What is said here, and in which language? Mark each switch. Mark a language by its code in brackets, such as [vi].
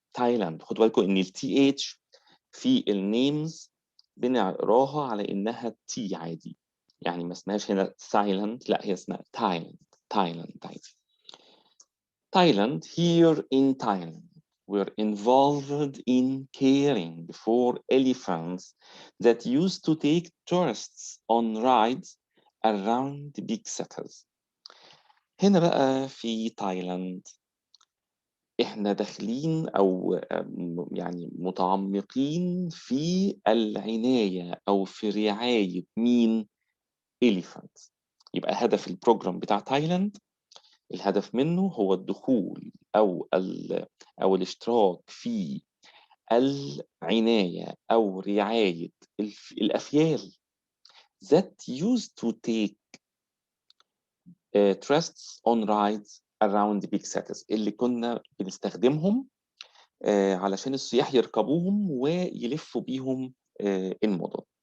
[ar] تايلاند خدوا بالكم ان التي اتش في النيمز بنقراها على انها تي عادي، يعني ما اسمهاش هنا تايلاند، لا هي اسمها تايلاند. تايلاند عادي. [en] Thailand, here in Thailand, we're involved in caring for elephants that used to take tourists on rides around big cities. [ar] هنا بقى في تايلاند إحنا داخلين أو يعني متعمقين في العناية أو في رعاية مين؟ elephants. يبقى هدف البروجرام بتاع تايلاند، الهدف منه هو الدخول أو الاشتراك في العناية أو رعاية الأفيال [en] that used to take trusts on rides around big cities [ar] اللي كنا بنستخدمهم علشان السياح يركبوهم ويلفوا بيهم المدن.